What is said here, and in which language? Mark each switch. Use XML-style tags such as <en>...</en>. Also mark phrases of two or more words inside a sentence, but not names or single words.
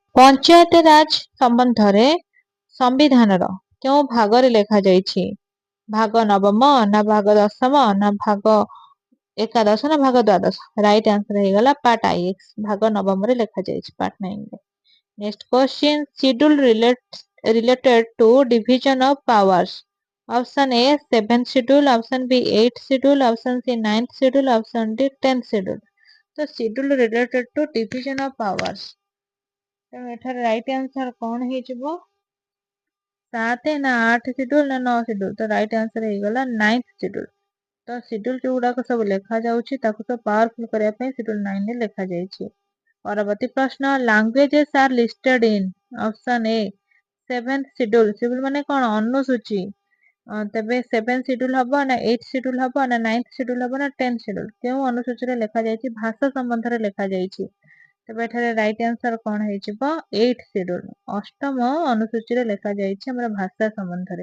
<or>ପଞ୍ଚାୟତ ରାଜ ସମ୍ବନ୍ଧରେ ସମ୍ବିଧାନର କେଉଁ ଭାଗରେ ଲେଖାଯାଇଛି ଭାଗ ନବମ ନା ଭାଗ ଦଶମ ନା ଭାଗ ଏକାଦଶ ନା ଭାଗ ଦ୍ୱାଦଶ</or> <en>right answer</en> <or>ହେଇଗଲା</or> <en>part IX</en> <or>ଭାଗ ନବମରେ ଲେଖାଯାଇଛି ପାର୍ଟ 9ରେ।</or> <en>next question schedule related to division of powers option A 7th schedule option B 8th schedule option C 9th schedule option D 10th schedule.</en> <or>ତ</or> <en>schedule related to division of powers</en> <or>ତେଣୁ ଏଠାରେ</or> <en>right answer</en> <or>କଣ ହେଇଯିବ 7 ନା 8 ଶିଡ୍ୟୁଲ ନା 9 ଶିଡ୍ୟୁଲ ତ</or> <en>right answer</en> <or>ହେଇଗଲା</or> <en>9th schedule.</en> <or>ତ ଶିଡ୍ୟୁଲ ଯୋଉଗୁଡାକ ସବୁ ଲେଖାଯାଉଛି ତାକୁ ତ ପାୱାରଫୁଲ କରିବା ପାଇଁ ଶିଡ୍ୟୁଲ 9ରେ ଲେଖାଯାଇଛି। ପରବର୍ତ୍ତୀ ପ୍ରଶ୍ନ</or> <en>languages are listed in option A 7th schedule schedule</en> <or>ମାନେ କଣ ଅନୁସୂଚୀ ତେବେ</or> <en>7th schedule</en> <or>ହବ ନା</or> <en>8th schedule</en> <or>ହବ ନା</or> <en>9th schedule</en> <or>ହବ ନା</or> <en>10th schedule</en> <or>କେଉଁ ଅନୁସୂଚୀରେ ଲେଖାଯାଇଛି ଭାଷା ସମ୍ବନ୍ଧରେ ଲେଖାଯାଇଛି ତେବେ ଏଠାରେ</or> <en>right answer</en> <or>କଣ ହେଇଯିବ</or> <en>8th schedule</en> <or>ଅଷ୍ଟମ ଅନୁସୂଚୀରେ ଲେଖାଯାଇଛି ଆମର ଭାଷା ସମ୍ବନ୍ଧରେ।</or>